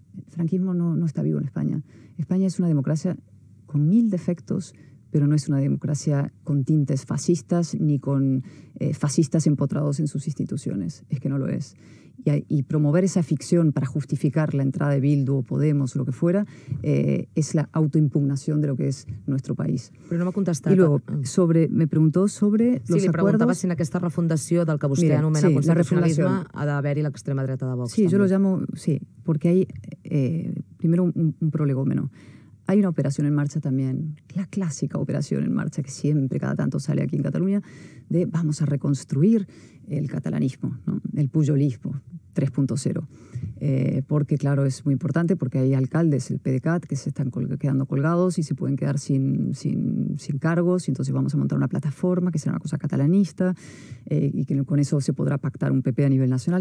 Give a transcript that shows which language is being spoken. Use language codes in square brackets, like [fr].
[es] El franquismo no está vivo en España. España es una democracia con 1000 defectos, pero no es una democracia con tintes fascistas ni con fascistas empotrados en sus instituciones. Es que no lo es. Y promover esa ficción para justificar la entrada de Bildu o Podemos o lo que fuera es la autoimpugnación de lo que es nuestro país. [ca] Però no m'ha contestat. [es] Y luego, me preguntó sobre los [ca] li preguntava [es] acuerdos... [ca] si en aquesta refundació del que vostè anomena constitucionalisme ha d'haver-hi l'extrema dreta de Vox. [es] Sí, yo lo llamo, sí, porque hay primero un prolegómeno. Hay una operación en marcha también, la clásica operación en marcha que siempre, cada tanto sale aquí en Cataluña, de vamos a reconstruir el catalanismo, ¿no? El pujolismo 3.0. Porque, claro, es muy importante porque hay alcaldes, el PDeCAT, que se están quedando colgados y se pueden quedar sin cargos, y entonces vamos a montar una plataforma que será una cosa catalanista y que con eso se podrá pactar un PP a nivel nacional.